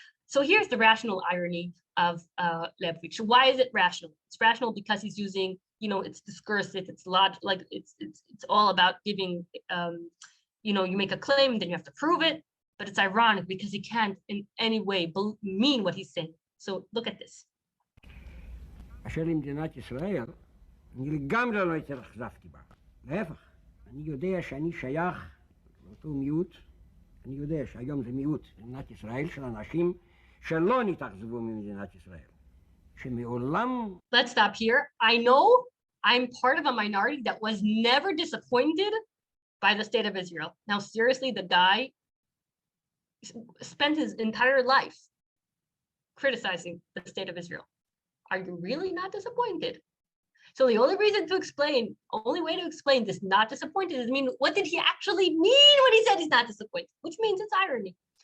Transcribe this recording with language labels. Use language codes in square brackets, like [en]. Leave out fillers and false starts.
[en] So here's the rational irony of Ludwig. So why is it rational? It's rational because he's using, it's discursive, it's like it's all about giving, you make a claim, then you have to prove it, but it's ironic because he can't in any way mean what he's saying. So look at this. [he] אשר למדינת ישראל, אני לגמרי לא התאכזבתי בה. להפך, אני יודע שאני שייך לאותו מיעוט, אני יודע שהיום זה מיעוט במדינת ישראל של אנשים שלא נתאכזבו ממדינת ישראל. שמעולם... [en] Let's stop here. I know I'm part of a minority that was never disappointed by the state of Israel. Now, seriously, the guy spent his entire life criticizing the state of Israel. Are you really not disappointed? So the only way to explain this not disappointed is what did he actually mean when he said he's not disappointed? Which means it's irony.